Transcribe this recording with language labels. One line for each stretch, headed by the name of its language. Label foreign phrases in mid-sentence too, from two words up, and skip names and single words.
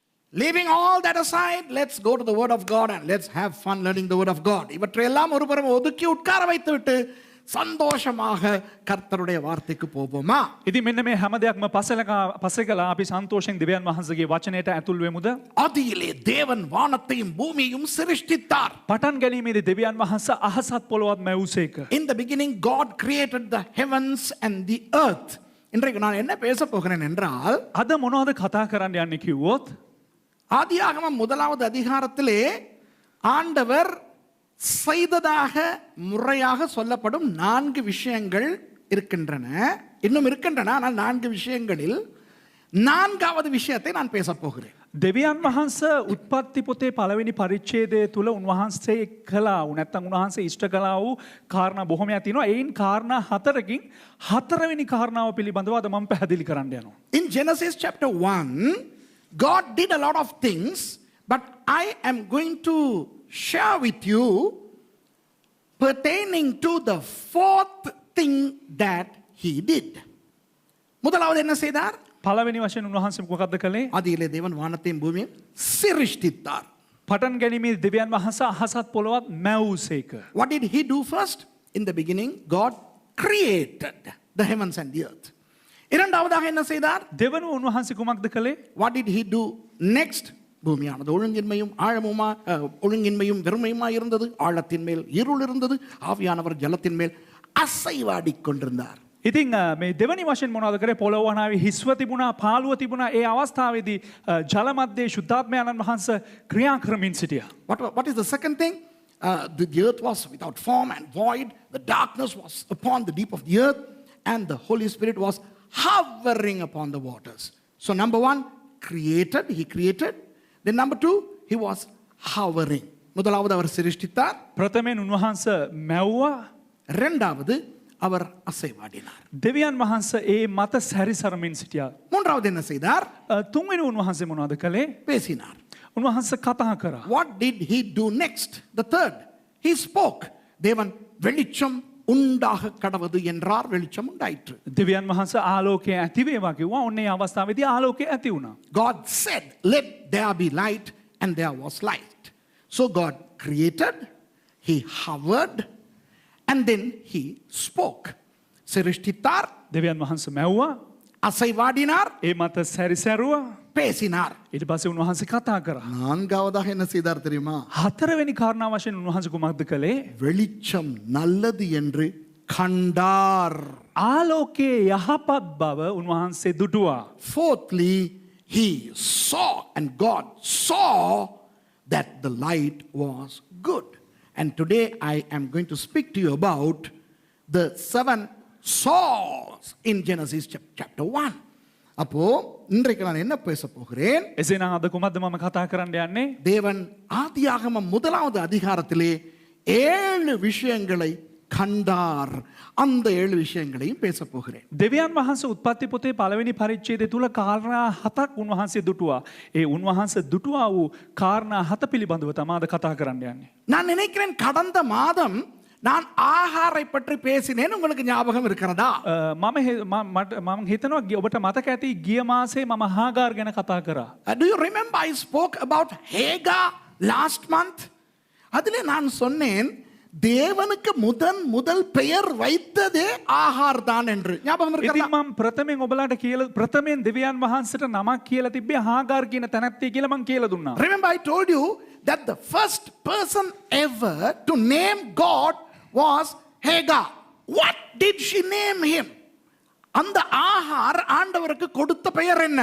English: Leaving all that aside, let's go to the word of God and let's have fun learning the word of God.
Tamil: இவற்றையெல்லாம் ஒருபுறம் ஒதுக்கி உட்கார வைத்துவிட்டு சந்தோஷமாக கர்த்தருடைய வார்த்தைக்கு போவோமா?
Sinhala: ඉතින් මෙන්න මේ හැම දෙයක්ම පසෙකලා අපි සන්තෝෂයෙන් දෙවියන් වහන්සේගේ වචනයට ඇතුල් වෙමුද?
Tamil: ஆதியிலே தேவன் வானத்தையும் பூமியையும் சிருஷ்டித்தார்.
Sinhala: පටන් ගැනීමේදී දෙවියන් වහන්සේ අහසත් පොළොවත් මැවුසේක.
English: In the beginning God created the heavens and the earth.
Tamil: இன்றைக்கு நான் என்ன பேச போகிறேன் என்றால்,
Sinhala: අද මොනවද කතා කරන්න යන්නේ කිව්වොත්,
Tamil: ஆதியாகமம் 1வது அதிகாரத்திலே ஆண்டவர் செய்ததாக முறையாக சொல்லப்படும் 4 விஷயங்கள் இருக்கின்றன. இன்னும் இருக்கின்றன. ஆனால் 4 விஷயங்களில் 4வது விஷயத்தை நான் பேச போகிறேன்.
Sinhala: දෙවියන් වහන්සේ උත්පත්ති පොතේ පළවෙනි පරිච්ඡේදය තුල උන්වහන්සේ කළා වූ නැත්නම් උන්වහන්සේ ඉෂ්ට කළා වූ කාරණා බොහොමයක් තියෙනවා. ඒයින් කාරණා 4කින් 4වෙනි කාරණාව පිළිබඳව අද මම පැහැදිලි කරන්න යනවා.
English: In Genesis chapter 1, God did a lot of things, but I am going to share with you pertaining to the 4th thing that he did.
Tamil: முதலாவது என்ன செய்தார்?
Sinhala: පළවෙනි වශයෙන් උන්වහන්සේ මොකක්ද කළේ?
Tamil: ஆதியிலே தேவன் வானத்தையும் பூமியையும் சிருஷ்டித்தார்.
Sinhala: පටන් ගැනීමේ දෙවියන් වහන්සේ අහසත් පොළොවත් මැවුසේක.
English: What did he do first? In the beginning, God created the heavens and the earth.
Tamil: இரண்டாவதாக என்ன செய்தார்?
Sinhala: දෙවනුව උන්වහන්සේ කුමක්ද කළේ?
English: What did he do next?
Tamil: பூமியானது ஒழுங்கின்மையும் ஆழமுமா ஒழுங்கின்மையும் வெறுமையுமா இருந்தது. ஆழத்தின் மேல் இருள் இருந்தது. ஆவியானவர் ஜலத்தின் மேல் அசைவாடிக் கொண்டிருந்தார்.
Sinhala: ඉතින් මේ දෙවනි වශයෙන් මොනවද කරේ? පොළොව වනාවේ හිස්ව තිබුණා, පාළුව තිබුණා. ඒ අවස්ථාවේදී ජල මැද්දේ ශුද්ධාත්මයන්න් වහන්සේ ක්‍රියා කරමින් සිටියා.
English: What is the second thing? The earth was without form and void. The darkness was upon the deep of the earth, and the Holy Spirit was hovering upon the waters. So number 1, he created. Then number 2, he was hovering.
Tamil: முதலாவது அவர் சிருஷ்டித்தார்.
Sinhala: ප්‍රථමයෙන් උන්වහන්සේ මැව්වා.
Tamil: இரண்டாவது அவர் அசைவாடினார்.
Sinhala: දෙවියන් වහන්සේ ඒ මත සැරිසරමින් සිටියා.
Tamil: மூன்றாவது என்ன செய்தார்?
Sinhala: තුන්වෙනි උන්වහන්සේ මොනවද කළේ?
Tamil: பேசினார்.
Sinhala: උන්වහන්සේ කතා කරා.
English: What did he do next? The third, he spoke.
Tamil: தேவன் வெளிச்சம் உண்டாக கடவது என்றார். வெளிச்சம் உண்டாயிற்று.
Sinhala: දෙවියන් වහන්සේ ආලෝකය ඇති වේවා කිව්වා. ඔන්න ඒ අවස්ථාවේදී ආලෝකය ඇති වුණා.
English: God said, let there be light, and there was light. So God created, he hovered, and then he spoke.
Tamil: சிருஷ்டித்தார்,
Sinhala: දෙවියන් වහන්සේ මැව්වා,
Tamil: அசைவாடினார்,
Sinhala: ඒ මත සැරිසැරුවා,
Tamil: பேசினார்.
Sinhala: ඊට පස්සේ උන්වහන්සේ කතා කරා.
Tamil: நான்காவதாக என்ன செய்தார் தெரியுமா?
Sinhala: හතරවෙනි කාරණා වශයෙන් උන්වහන්සේ කුමක්ද කළේ?
Tamil: வெளிச்சம் நல்லது என்று கண்டார்.
Sinhala: ආලෝකයේ යහපත් බව උන්වහන්සේ දුටුවා.
English: Fourthly, he saw, and God saw that the light was good. And today I am going to speak to you about the 7 saws in Genesis chapter 1.
Tamil: அப்போ இன்றைக்கு நான் என்ன பேச போகிறேன்?
Sinhala: එසේනම් අද කුමක්ද මම කතා කරන්න යන්නේ?
Tamil: தேவன் ஆதியாகமம் 1வது அதிகாரத்திலே 7 விஷயங்களை கண்டார். அந்த 7 விஷயங்களையும் பேச போகிறேன்.
Sinhala: දෙවියන් වහන්සේ උත්පත්ති පොතේ පළවෙනි පරිච්ඡේදය තුල කාරණා 7ක් උන්වහන්සේ දුටුවා. ඒ උන්වහන්සේ දුටුවා වූ කාරණා 7 පිළිබඳව තමයි අද කතා කරන්න යන්නේ.
Tamil: நான் நினைக்கிறேன் கடந்த மாதம் நான் ஆகாரை பற்றி பேசினேன். உங்களுக்கு ஞாபகம் இருக்கிறதா?
Sinhala: මම හිතනවා ඔබට මතක ඇති ගිය මාසේ මම හාගාර් ගැන කතා කරා.
English: Do you remember I spoke about Hagar last month?
Tamil: அதிலே நான் சொன்னேன் தேவனுக்கு முதல் பெயர் வைத்ததே ஆகார் தான் என்று. ஞாபகம் இருக்கிறதா?
Sinhala: ඉතින් මම ප්‍රථමයෙන් ඔබලාට කියලා ප්‍රථමයෙන් දෙවියන් වහන්සේට නමක් කියලා තිබ්බේ හාගාර් කියන තැනැත්තිය කියලා මම කියලා දුන්නා.
English: Remember I told you that the first person ever to name God was Hagar. What did she name him?
Tamil: அந்த ஆகார் ஆண்டவருக்கு கொடுத்த பெயர் என்ன?